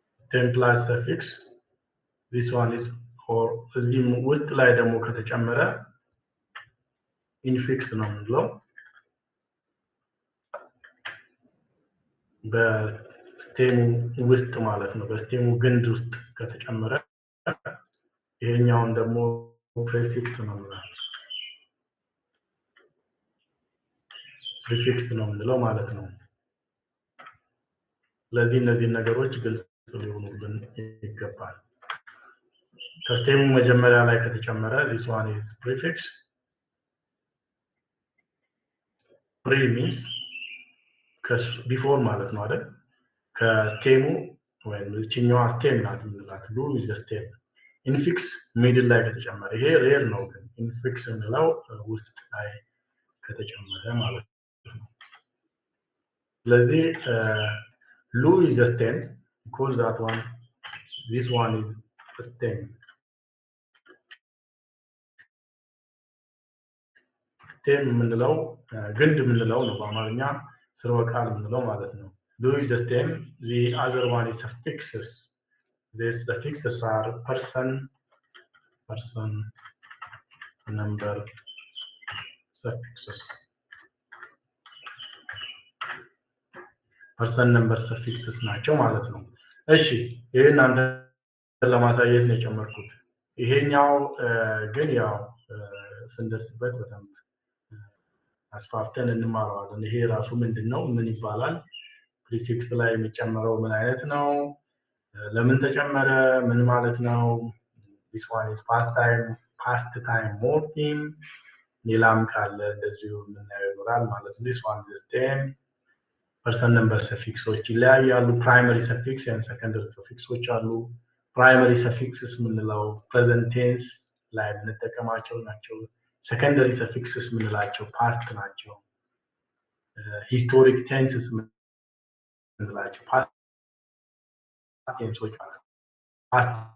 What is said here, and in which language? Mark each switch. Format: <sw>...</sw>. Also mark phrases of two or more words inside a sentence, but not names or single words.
<am>10</am> <en>plus suffix. This one is for</en> <am>እዚህ ውስጥ ላይ ደግሞ ከተጨመረ ኢንፊክስ ነው የምንለው። በስቴሙ ውስጥ ማለት ነው። በስቴሙ ግንድ ውስጥ ከተጨመረ ይሄኛውን ደግሞ ፕሪፊክስ ነው የምንለው። ፕሪፊክስ ነው የምንለው ማለት ነው። ስለዚህ እነዚህ ነገሮች ግልጽ ሊሆኑልን ይገባል። ከስቴሙ መጀመሪያ ላይ ከተጨመረ</am> <en>this one is prefix. pre means before</en> <am>ማለት ነው አይደል? ከስቴሙ ወይም እቺኛዋ ስቴም ናት የምንላት ሉ</am> <en>is the stem.</en> <am>ኢንፊክስ ሚድል ላይ ከተጨመረ ይሄ ሬር ነው፣ ግን ኢንፊክስ እንለው ውስጥ ላይ ከተጨመረ ማለት ነው። ስለዚህ ሉ</am> <en>is the stem, call that one, this one is the stem.</en> <am>ስቴም የምንለው ግንድ የምንለው ነው በአማርኛ ስርወ ቃል የምንለው ማለት ነው። ሉ</am> <en>is the stem, the other one is suffixes. These suffixes are person, number, suffixes. person number suffixes</en> <am>ናቸው ማለት ነው። እሺ ይሄን አንተ ለማሳየት ነው የጨመርኩት። ይሄኛው ግን ያው ስንደርስበት በጣም አስፋፍተን እንማረዋለን። ይሄ ራሱ ምንድነው? ምን ይባላል? ፕሪፊክስ ላይ የሚጨመረው ምን አይነት ነው? ለምን ተጨመረ? ምን ማለት ነው?</am> <en>this one is past time morpheme.</en> <am>ሌላም ካለ እንደዚሁ የምናየው ይኖራል ማለት ነው።</am> <en>this one is stem. person number suffixዎች ይለያያሉ። primary suffix and secondary suffixዎች አሉ። primary suffixes የምንለው present tense</en> <am>ላይ የምንጠቀማቸው ናቸው።</am> <en>secondary suffixes የምንላቸው past ናቸው። historic tenses የምንላቸው past tenseዎች ናቸው። past</en>